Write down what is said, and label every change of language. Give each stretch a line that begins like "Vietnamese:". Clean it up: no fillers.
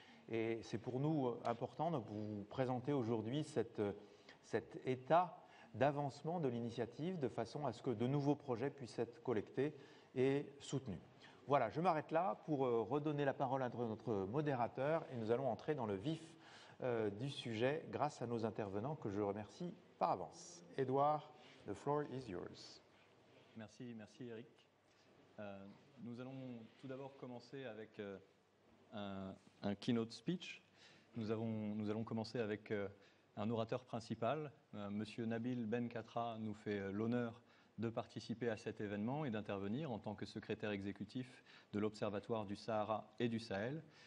French: Et c'est pour nous important de vous présenter aujourd'hui cet état d'avancement de l'initiative de façon à ce que de nouveaux projets puissent être collectés et soutenus. Voilà, je m'arrête là pour redonner la parole à notre modérateur et nous allons entrer dans le vif du sujet grâce à nos intervenants que je remercie par avance.
English: Édouard, the floor is yours.
French: Merci Eric. Nous allons tout d'abord commencer avec un keynote speech. Nous allons commencer avec un orateur principal. Monsieur Nabil Ben Katra nous fait l'honneur de participer à cet événement et d'intervenir en tant que secrétaire exécutif de l'Observatoire du Sahara et du Sahel.